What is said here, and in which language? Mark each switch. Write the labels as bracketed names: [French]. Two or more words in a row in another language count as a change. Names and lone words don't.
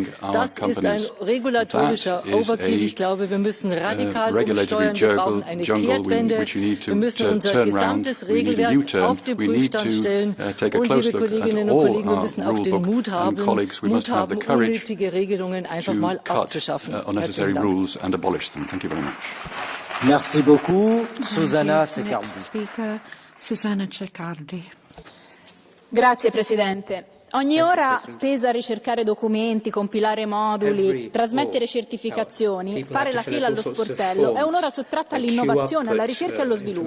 [German] Das ist ein regulatorischer Overkill. Ich glaube, wir müssen radikal umsteuern. Wir brauchen eine Kehrtwende. Wir müssen unser gesamtes Regelwerk auf den Prüfstand stellen. Und, liebe Kolleginnen und Kollegen, wir müssen auch den Mut haben, unnötige Regelungen einfach mal abzuschaffen. [French] Merci beaucoup, Susanna Ceccardi. [Italian] Grazie Presidente. Ogni ora spesa a ricercare documenti, compilare moduli, trasmettere certificazioni, fare la fila allo sportello è un'ora sottratta all'innovazione, alla ricerca e allo sviluppo.